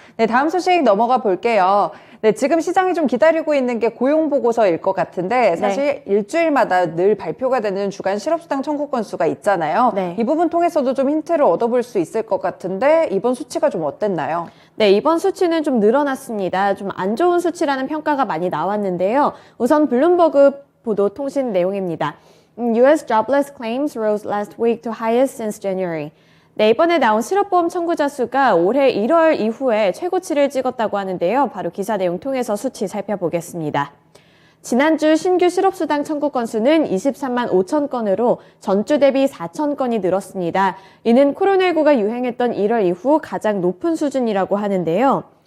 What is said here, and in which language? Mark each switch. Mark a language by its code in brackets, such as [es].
[ko] 네, 다음 소식 넘어가 볼게요. 네, 지금 시장이 좀 기다리고 있는 게 고용보고서일 것 같은데 사실 일주일마다 늘 발표가 되는 주간 실업수당 청구 건수가 있잖아요. 이 부분 통해서도 좀 힌트를 얻어볼 수 있을 것 같은데 이번 수치가 좀 어땠나요? 네, 이번 수치는 좀 늘어났습니다. 좀 안 좋은 수치라는 평가가 많이 나왔는데요. 우선 블룸버그 보도 통신 내용입니다. [en] US jobless claims rose last week to highest since January. [ko] 네, 이번에 나온 실업보험 청구자 수가 올해 1월 이후에 최고치를 찍었다고 하는데요. 바로 기사 내용 통해서 수치 살펴보겠습니다. 지난주 신규 실업수당 청구 건수는 23만 5천 건으로 전주 대비 4천 건이 늘었습니다. 이는 코로나19가 유행했던 1월 이후 가장 높은 수준이라고 하는데요.